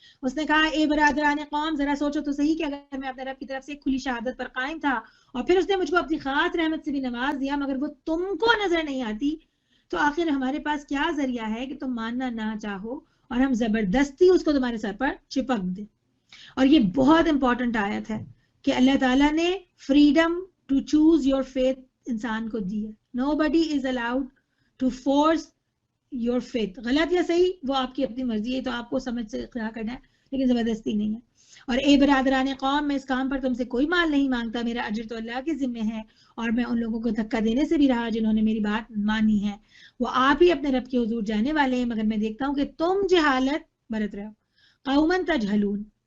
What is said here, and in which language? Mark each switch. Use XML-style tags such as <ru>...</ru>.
<ur>اس نے کہا اے برادران قوم ذرا سوچو تو صحیح کہ اگر میں اپنے رب کی طرف سے ایک کھلی شہادت پر قائم تھا اور پھر اس نے مجھ کو اپنی خاص رحمت سے بھی نواز دیا, مگر وہ تم کو نظر نہیں آتی, تو آخر ہمارے پاس کیا ذریعہ ہے کہ تم ماننا نہ چاہو اور ہم زبردستی اس کو تمہارے سر پر چپک دیں. اور یہ بہت امپورٹنٹ آیت ہے کہ اللہ تعالیٰ نے</ur> <en>freedom to choose your faith</en> <ur>انسان کو دی ہے.</ur> <en>Nobody is allowed to force your faith.</en> <ur>غلط یا صحیح وہ آپ کی اپنی مرضی ہے, تو آپ کو سمجھ سے کیا کرنا ہے, لیکن زبردستی نہیں ہے. اور اے برادران قوم, میں اس کام پر تم سے کوئی مال نہیں مانگتا, میرا اجر تو اللہ کے ذمہ ہے, اور میں ان لوگوں کو دھکا دینے سے بھی رہا جنہوں نے میری بات مانی ہے. وہ آپ ہی اپنے رب کے حضور جانے والے ہیں, مگر میں دیکھتا ہوں کہ تم جہالت برت رہے ہو.</ur> <ar>قومن تجہلون.</ar>